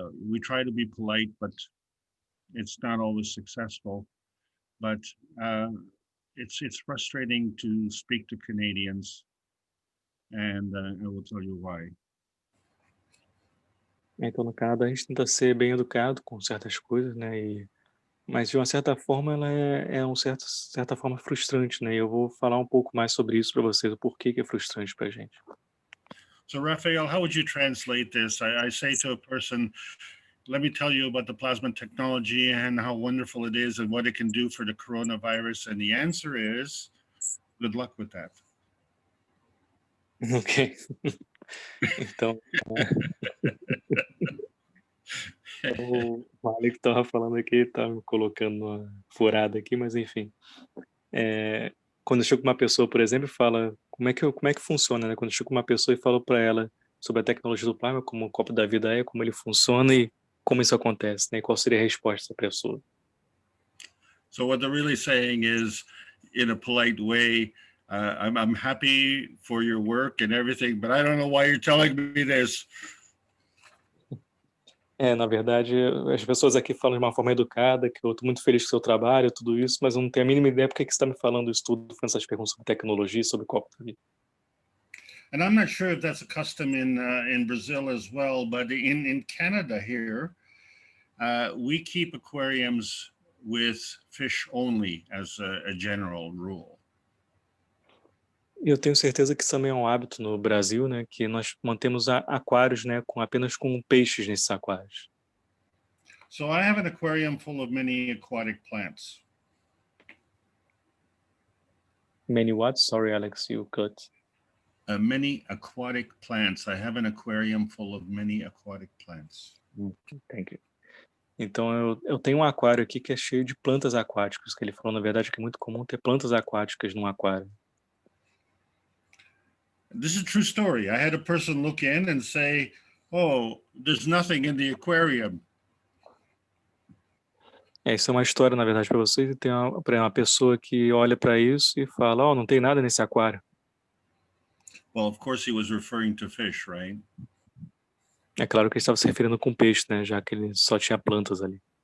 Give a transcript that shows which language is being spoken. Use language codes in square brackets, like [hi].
[en] We try to be polite, but it's not always successful. But it's frustrating to speak to Canadians, and I will tell you why. [pt] Então, no Canadá, a gente tenta ser bem educado com certas coisas, né? Mas, de uma certa forma, ela é certa forma frustrante, né? E eu vou falar um pouco mais sobre isso para vocês, o porquê que é frustrante para a gente. [en] So, Raphael, how would you translate this? I say to a person, let me tell you about the plasma technology and how wonderful it is and what it can do for the coronavirus. And the answer is, good luck with that. Ok. [pt] Então, o Malik estava falando aqui, estava me colocando uma furada aqui, mas enfim. Quando eu chego com uma pessoa, por exemplo, e fala como é que funciona, né? Quando eu chego com uma pessoa e falo para ela sobre a tecnologia do plasma, como o copo da vida é, como ele funciona e como isso acontece, né? E qual seria a resposta dessa pessoa? [en] So what they're really saying is, in a polite way, I'm happy for your work and everything, but I don't know why you're telling me this. [pt] Na verdade, as pessoas aqui falam de uma forma educada, que eu estou muito feliz com o seu trabalho, tudo isso, mas eu não tenho a mínima ideia por que você está me falando isso tudo, fazendo essas perguntas sobre tecnologia, sobre copo da vida. [en] And I'm not sure if that's a custom in Brazil as well, but in Canada here, we keep aquariums with fish only as a general rule. [pt] Eu tenho certeza que isso também é um hábito no Brasil, né, que nós mantemos aquários, né, apenas com peixes nesses aquários. [en] So I have an aquarium full of many aquatic plants. Many what? Sorry, Alex, you cut. Many aquatic plants. I have an aquarium full of many aquatic plants. Thank you. [pt] Então, eu tenho um aquário aqui que é cheio de plantas aquáticas, que ele falou, na verdade, que é muito comum ter plantas aquáticas num aquário. [en] This is a true story. I had a person look in and say, oh, there's nothing in the aquarium. [pt] Isso é uma história, na verdade, para vocês. E tem uma pessoa que olha para isso e fala, não tem nada nesse aquário. [en] Well, of course he was referring to fish, right? [pt] É claro que ele estava se referindo com peixe, né? Já que ele só tinha plantas ali.